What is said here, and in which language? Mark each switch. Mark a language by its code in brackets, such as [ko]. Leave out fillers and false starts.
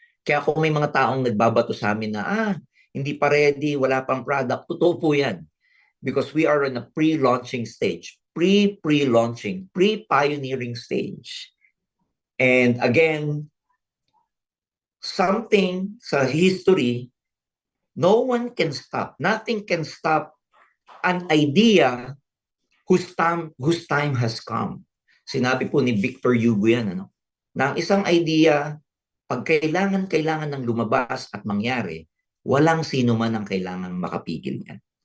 [tl] Kaya kung may mga taong nagbabato sa amin na hindi pa ready, wala pang product, totoo po yan. [en] Because we are in a pre-launching stage, pre-launching, pre-pioneering stage. And again, something sa history, no one can stop, nothing can stop an idea whose time has come. [tl] Sinabi po ni Victor Hugo yan, na ang isang idea, pag kailangan ng lumabas at mangyari, walang sino man ang kailangan makapigil yan.